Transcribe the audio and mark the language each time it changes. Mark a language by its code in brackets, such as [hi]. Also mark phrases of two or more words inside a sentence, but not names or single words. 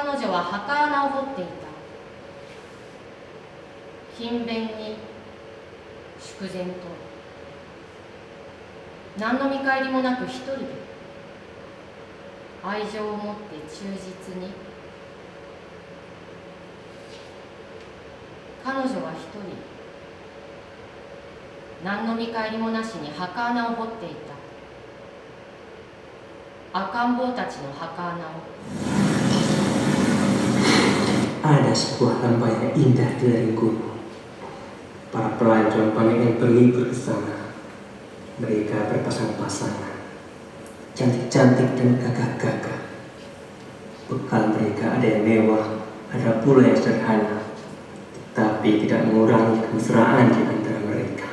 [ja] 彼女は墓穴を掘っていた。勤勉に、粛然と、何の見返りもなく一人で、愛情を持って忠実に。彼女は一人、何の見返りもなしに墓穴を掘っていた。赤ん坊たちの墓穴を。 [id] Ada sebuah lembah yang indah di lereng gunung. Para pelancong pengen berlibur ke sana. Mereka berpasang-pasangan, cantik-cantik dan gagah-gagah. Bekal mereka ada yang mewah, ada pula yang sederhana, tetapi tidak mengurangi kemesraan di antara mereka.